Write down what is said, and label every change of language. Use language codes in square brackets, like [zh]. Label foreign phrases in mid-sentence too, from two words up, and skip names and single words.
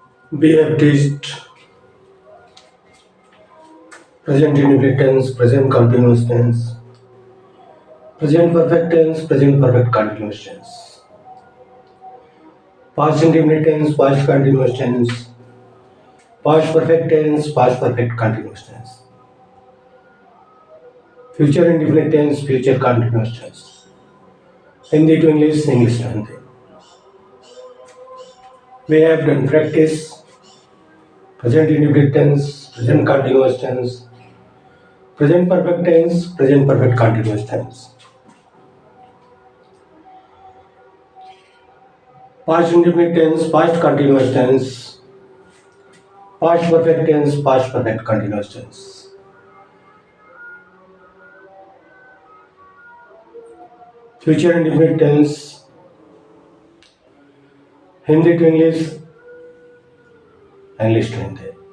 [en] We have teached present indefinite tense, present continuous tense, present perfect tense, present perfect continuous tense, past indefinite tense, past continuous tense, past perfect tense, past perfect continuous tense, future indefinite tense, future continuous tense. Hindi to English, English to Hindi. We have done practice present indefinite tense, present continuous tense, present perfect tense, present perfect continuous tense. Past indefinite tense, past continuous tense, past perfect tense, past perfect continuous tense. Future indefinite tense, Hindi to English, English to Hindi.